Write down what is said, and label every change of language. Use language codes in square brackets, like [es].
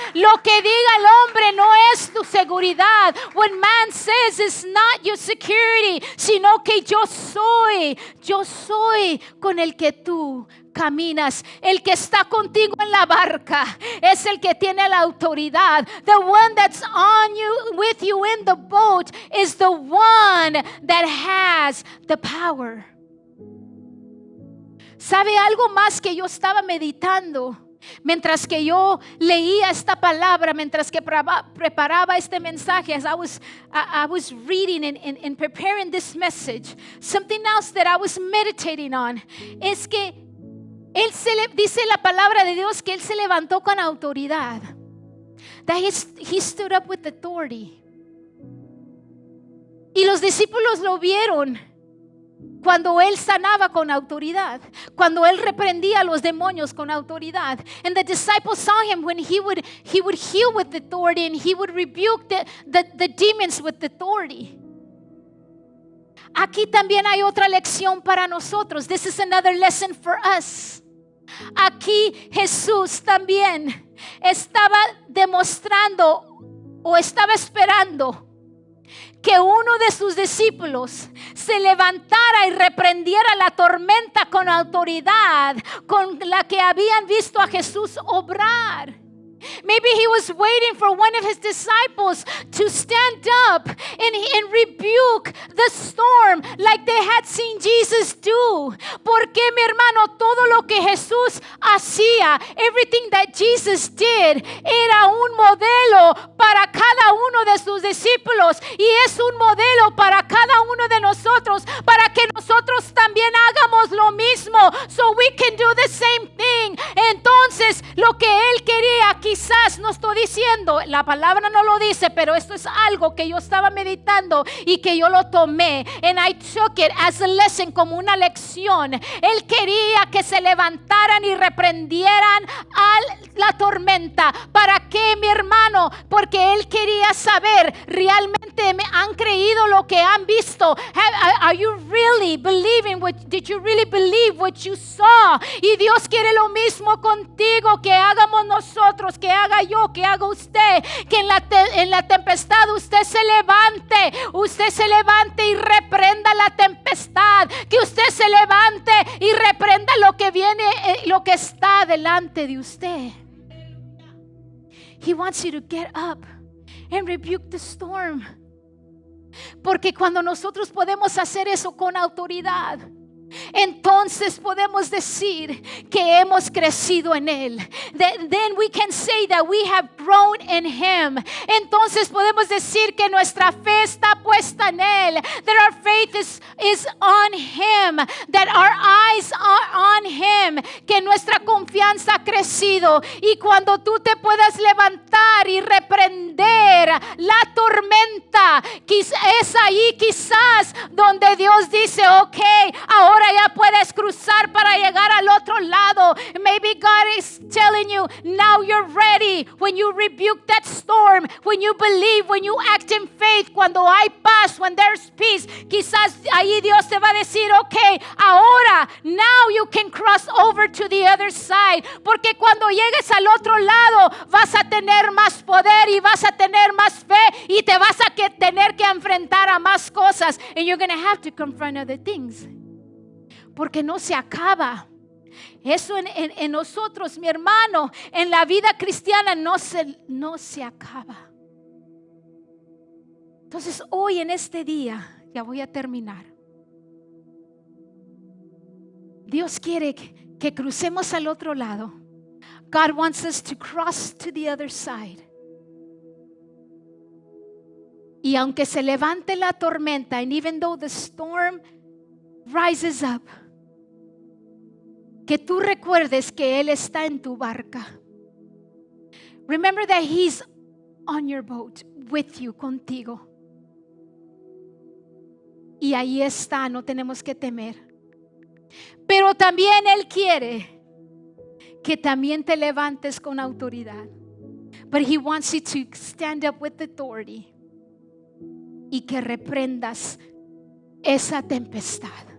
[es] Lo que diga el hombre no es tu seguridad. [en] What man says is not your security, [es] sino que yo soy con el que tú caminas. El que está contigo en la barca es el que tiene la autoridad. [en] The one that's on you, with you in the boat, is the one that has the power. [es] ¿Sabe algo más que yo estaba meditando mientras que yo leía esta palabra, mientras que preparaba este mensaje? [en] As I was reading and preparing this message, something else that I was meditating on [es] es que dice la palabra de Dios que Él se levantó con autoridad. [en] That he stood up with authority. [es] Y los discípulos lo vieron cuando Él sanaba con autoridad, cuando Él reprendía a los demonios con autoridad. [en] And the disciples saw Him when he would heal with authority, and He would rebuke the demons with authority. [es] Aquí también hay otra lección para nosotros. [en] This is another lesson for us. [es] Aquí Jesús también estaba demostrando o estaba esperando que uno de sus discípulos se levantara y reprendiera la tormenta con autoridad con la que habían visto a Jesús obrar. [en] Maybe He was waiting for one of His disciples to stand up and rebuke the storm like they had seen Jesus do. [es] Porque, mi hermano, todo lo que Jesús hacía, [en] everything that Jesus did, [es] era un modelo para cada uno de sus discípulos, y es un modelo para cada uno de nosotros, para que nosotros también hagamos lo mismo, [en] so we can do the same thing. [es] Entonces, lo que Él quería, quizás no estoy diciendo, la palabra no lo dice, pero esto es algo que yo estaba meditando y que yo lo tomé, [en] and I took it as a lesson, [es] como una lección. Él quería que se levantaran y reprendieran a la tormenta. ¿Para qué, mi hermano? Porque Él quería saber, ¿realmente me han creído lo que han visto? [en] Are you really believing did you really believe what you saw? [es] Y Dios quiere lo mismo contigo, que hagamos nosotros, que haga yo, que haga usted, que en la tempestad usted se levante y reprenda la tempestad, que usted se levante y reprenda lo que viene, lo que está delante de usted. [en] He wants you to get up and rebuke the storm. [es] Porque cuando nosotros podemos hacer eso con autoridad, entonces podemos decir que hemos crecido en Él. [en] Then we can say that we have grown in Him. [es] Entonces podemos decir que nuestra fe está puesta en Él. [en] That our faith is on Him. That our eyes are on Him. [es] Que nuestra confianza ha crecido. Y cuando tú te puedas levantar y reprender la tormenta, es ahí quizás donde Dios dice, ok, ahora ya puedes cruzar para llegar al otro lado. [en] Maybe God is telling you, now you're ready. When you rebuke that storm, when you believe, when you act in faith, [es] cuando hay paz, [en] when there's peace, [es] quizás ahí Dios te va a decir, ok, ahora, [en] now you you can cross over to the other side. [es] Porque cuando llegues al otro lado vas a tener más poder y vas a tener más fe y te vas a tener que enfrentar a más cosas. [en] And you're going to have to confront other things. [es] Porque no se acaba. Eso en nosotros, mi hermano, en la vida cristiana no se acaba. Entonces hoy en este día, ya voy a terminar. Dios quiere que crucemos al otro lado. [en] God wants us to cross to the other side. [es] Y aunque se levante la tormenta, [en] and even though the storm rises up, [es] que tú recuerdes que Él está en tu barca. [en] Remember that He's on your boat with you, [es] contigo. Y ahí está, no tenemos que temer. Pero también Él quiere que también te levantes con autoridad. [en] But He wants you to stand up with authority [es] y que reprendas esa tempestad.